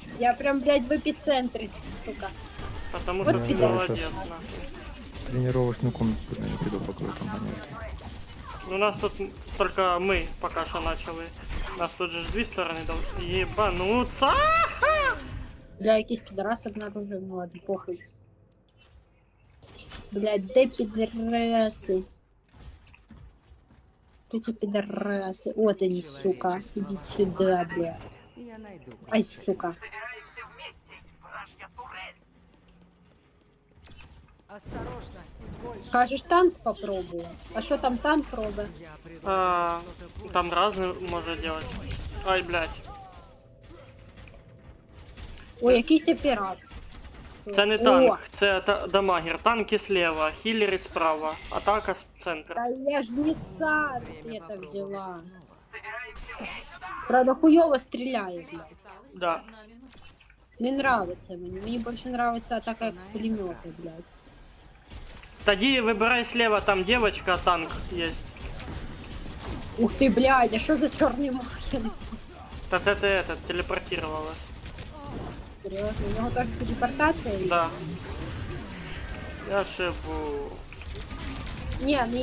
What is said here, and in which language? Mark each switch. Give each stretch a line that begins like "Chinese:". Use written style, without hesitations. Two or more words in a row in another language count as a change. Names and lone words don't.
Russian: Я прям, блядь, в эпицентре, сука. Потому Вот что ты пидор. молодец, Сейчас. нахуй. Тренировочную комнату не приду, пока вы там гоняете. Ну, у нас тут только мы пока что начали. У нас тут же ж две стороны должны ебануться. Бля,
Ukrainian: якийсь підарас обнаружив, ну ладно, похуй. Блядь, де підараси? Де ті підараси?
Russian: Вот они, сука. Иди сюда, бля. Я найду. Ай, сука. Осторожно. Больше.
Ukrainian: Кажеш, танк попробую. А що там танк робить?
Russian: Я А, предлагаю что-то там разные может делать. Ай, блядь.
Ukrainian: Ой, якийсь оператор. Це не О, танк, це дамагер. Танки слева, хілери справа, атака з центра.
Russian: да я ж не сам время это взяла. снова. Правда, хуёво стреляет, блядь. Осталась Да. 1 минута. Не нравится мне. Мне больше нравится атака
Ukrainian: як з пулемета,
Russian: блядь.
Ukrainian: Тоді вибирай
Russian: слева, там девочка, танк есть. Ух ты, блядь, а что за черный махин? Так это телепортировалась. Серьезно, у него только телепортация есть? Да. Я шибу. Не, мне